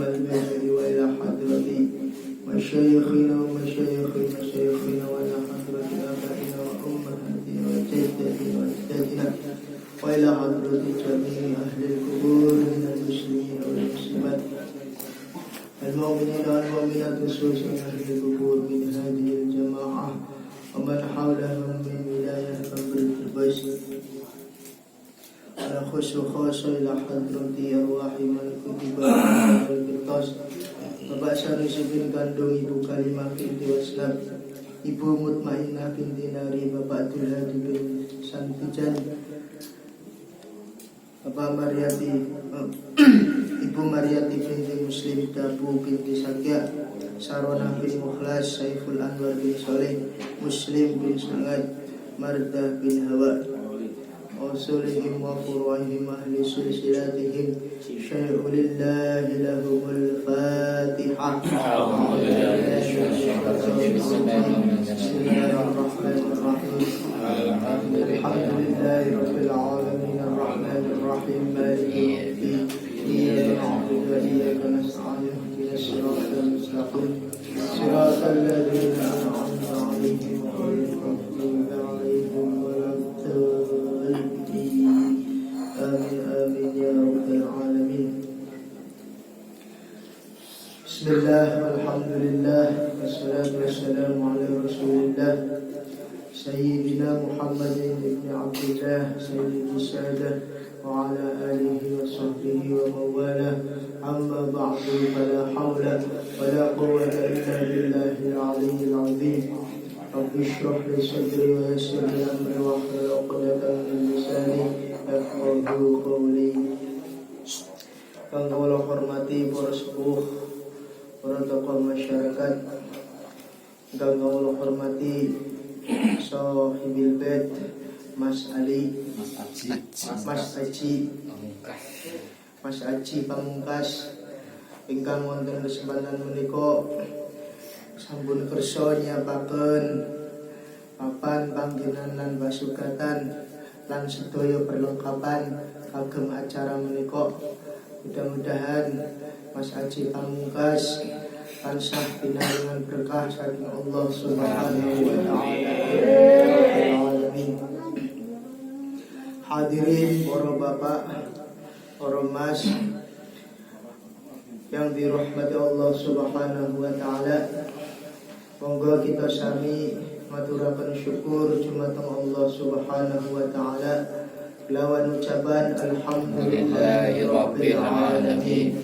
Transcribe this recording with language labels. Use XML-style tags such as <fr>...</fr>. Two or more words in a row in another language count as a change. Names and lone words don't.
<ar>البيهقي وإلى حضرة مشايخنا ومشايخنا وإلى حضرة آبائنا وأمهاتنا وجدتنا وأجدادنا وإلى حضرة جميع أهل القبور من المسلمين والمسلمات المؤمنين والمؤمنات خصوصا أهل القبور من هذه الجماعة ومن حولهم من ولاية قبر الفردوس ونخص خاصة إلى حضرة أرواح من كتب في القرطاس Bapak Sanusi bin Kandung, Ibu Kalimah binti Waslam, Ibu Mutmainnah binti Nari, Bapak Abdul Hadi bin Santijan, Bapak Mariati, Ibu Mariati binti Muslim, Dabu binti Sakya, Sarona bin Mukhlas, Saiful Anwar bin Soleh, Muslim bin Sangat, Mardah bin Hawa, أصولهم وفروعهم أهل سلسلتهم، شيء لله لهم الفاتحة. بسم الله الرحمن الرحيم. الحمد لله رب العالمين، الرحمن الرحيم، مالك يوم الدين، إياك نعبد وإياك نستعين، اهدنا الصراط المستقيم، صراط الذين أنعمت عليهم غير المغضوب عليهم ولا الضالين. آمين آمين يا رب العالمين. بسم الله، الحمد لله، والصلاة والسلام على رسول الله سيدنا محمد بن عبد الله سيدنا سعادة وعلى آله وصحبه وموالى. أما بعد، فلا حول ولا قوة إلا بالله العلي العظيم. رب اشرح لي صدري ويسر لي أمري واحلل عقدة من لساني يفقهوا قولي.</ar> <jv>Kang kula hormati para sepuh, para tokoh masyarakat, kang kula hormati Sohibil Bait, Mas Ali, Mas Aji Pamungkas, ingkang wonten kesempatan menika sampun kersa nyapaken papan panggenan lan pasugatan lan sedaya perlengkapan kagem acara menika. Mudah-mudahan Mas Aji Pamungkas tansah pinangangan berkah saking Allah</jv> <ar>سبحانه وتعالى.</ar> <id>Alamin. Hadirin para bapak, para mas yang dirahmati Allah</id> <ar>سبحانه وتعالى,</ar> <jv>monggo kita sami maturaken syukur dumateng Allah</jv> <ar>سبحانه وتعالى</ar> <jv>lawan ucapan</jv> <ar>الحمد لله رب العالمين.</ar>